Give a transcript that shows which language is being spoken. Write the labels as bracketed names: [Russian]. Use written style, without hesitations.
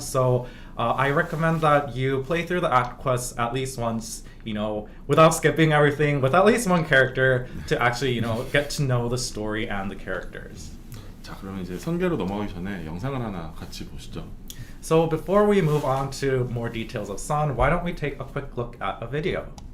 [English] So I recommend that you play through the act quests at least once, without skipping everything, with at least one character to actually get to know the story and the characters. [Korean] 자, 그러면 이제 선계로 넘어가기 전에 영상을 하나 같이 보시죠. [English] So before we move on to more details of Sun, why don't we take a quick look at a video?